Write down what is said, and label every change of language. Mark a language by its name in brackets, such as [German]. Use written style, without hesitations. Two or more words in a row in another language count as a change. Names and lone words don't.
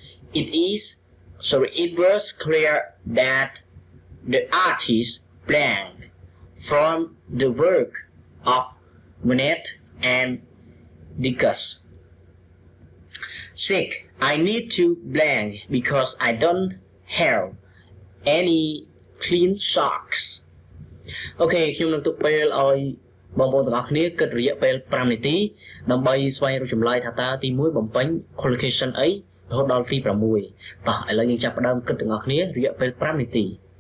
[English] It was clear that the artist blank from the work of Monet and Degas. 6. I need to blank because I don't have any clean socks. [Khmer] Okay, ខ្ញុំនឹងទុកពេលឲ្យបងប្អូនទាំងអស់គ្នាគិតរយៈពេល5នាទីដើម្បីស្វែងរកចម្លើយថាតើទី1បំពេញ collocation អីរហូតដល់ទី6តោះឥឡូវយើងចាប់ផ្ដើមគិតទាំងអស់គ្នារយៈពេល5នាទី